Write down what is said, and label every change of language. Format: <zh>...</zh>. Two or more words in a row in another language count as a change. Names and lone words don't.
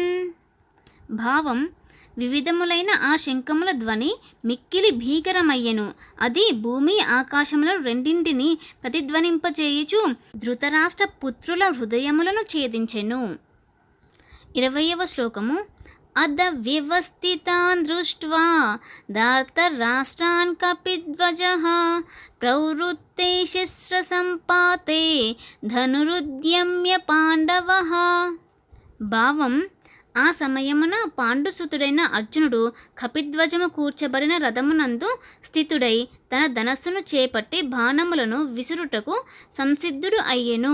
<te>భావం, వివిధములైన ఆ శంఖముల ధ్వని మిక్కిలి భీకరమయ్యెను. అది భూమి ఆకాశములను రెండింటిని ప్రతిధ్వనింపచేయుచు ధృతరాష్ట్ర పుత్రుల హృదయములను ఛేదించెను. 20వ శ్లోకము.</te> <sa>अदव्यवस्थितान् दृष्ट्वा धार्तराष्ट्रान् कपिध्वजः प्रवृत्ते शस्त्रसम्पाते ధనురుద్యమ్య పాండవః.</sa> <te>భావం, ఆ సమయమున పాండుసుతుడైన అర్జునుడు కపిధ్వజము కూర్చబడిన రథమునందు స్థితుడై తన ధనస్సును చేపట్టి బాణములను విసురుటకు సంసిద్ధుడు అయ్యెను.</te>